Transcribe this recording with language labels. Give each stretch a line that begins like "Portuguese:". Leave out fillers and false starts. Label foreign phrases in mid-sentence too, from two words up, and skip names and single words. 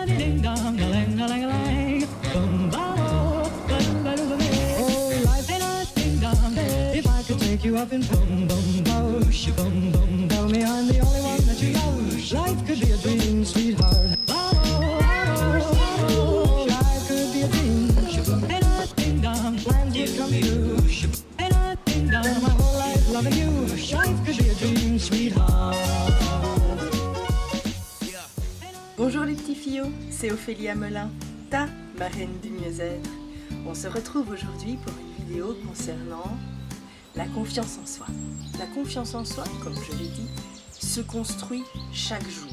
English: ding dong, a lang a lang a lang. Bum ba oh, life ain't a ding dong. If I could take you up in boom boom boosh, boom boom, tell me I'm the only one that you know. Life could be a dream, sweetheart. Oh, life could be a dream. Ain't a ding dong, plans would come true. Ain't a ding dong, my whole life loving you. Life could be a dream, sweetheart.
French: Bonjour les petits fillots, c'est Ophélie Amelin, ta marraine du mieux-être. On se retrouve aujourd'hui pour une vidéo concernant la confiance en soi. La confiance en soi, comme je l'ai dit, se construit chaque jour.